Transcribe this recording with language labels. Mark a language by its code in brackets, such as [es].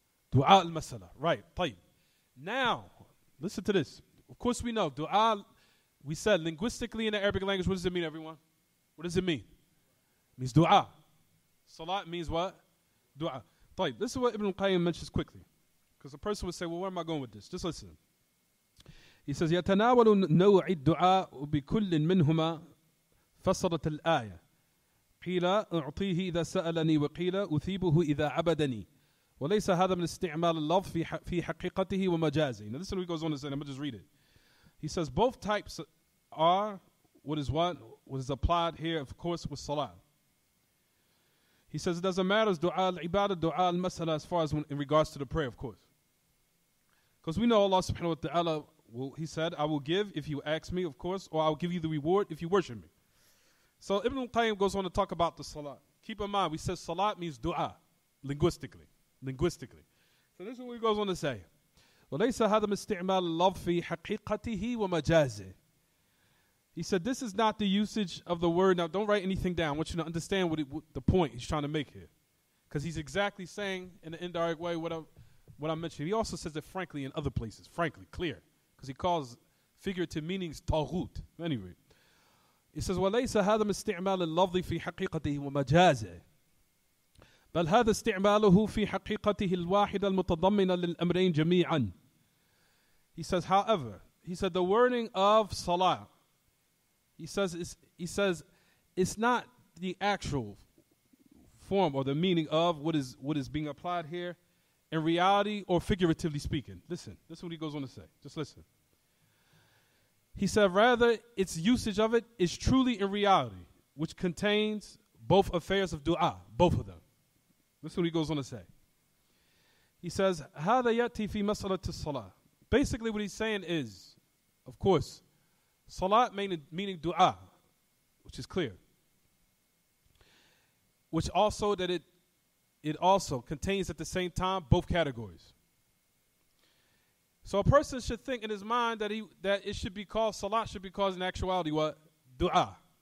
[en] Dua al-masala. Right. طيب. Now, listen to this. Of course we know dua, we said linguistically in the Arabic language, what does it mean, everyone? What does it mean? It means dua. Salat means what? Dua. طيب. This is what Ibn al-Qayyim mentions quickly. Because a person would say, well, where am I going with this? Just listen. He says, [ar] يتناول نوع الدعاء بكل منهما فصلت الآية قيل أعطيه إذا سألني وقيل أثيبه إذا عبدني وليس هذا من استعمال اللفظ في حقيقته ومجازه. [en] Now listen what he goes on to say. I'm going to just read it. He says both types are what is applied here, of course, with salah. He says it doesn't matter as dua al-ibadah, dua al-masala, as far as in regards to the prayer, of course. Because we know Allah subhanahu wa ta'ala, he said, I will give if you ask me, of course, or I will give you the reward if you worship me. So Ibn al-Qayyim goes on to talk about the salat. Keep in mind, we said salat means dua, linguistically. So this is what he goes on to say. [ar] وَلَيْسَ هَذَا مِسْتِعْمَالِ اللَّفْظِ فِي حَقِيقَتِهِ وَمَجَازِهِ. [en] He said this is not the usage of the word. Now don't write anything down. I want you to understand what the point he's trying to make here. Because he's exactly saying in an indirect way what I mentioned. He also says it frankly in other places. Frankly, clear. Because he calls figurative meanings taghut. Anyway. He says [ar] وَلَيْسَ هَذَا مِسْتِعْمَالِ اللَّفْظِ فِي حَقِيقَتِهِ وَمَجَازِهِ بل هذا استعماله في حقيقته الواحدة المتضمنة للأمرين جميعا. [en] He says, however, he said the wording of salah, he says it's not the actual form or the meaning of what is being applied here in reality or figuratively speaking. Listen what he goes on to say. Just listen. He said rather its usage of it is truly in reality, which contains both affairs of dua, both of them. This is what he goes on to say. He says, [ar] هذا يأتي في مسألة الصلاة. [en] Basically what he's saying is, of course, salat meaning dua, which is clear. Which also that it also contains at the same time both categories. So a person should think in his mind that it should be called, salat should be called in actuality what? Dua.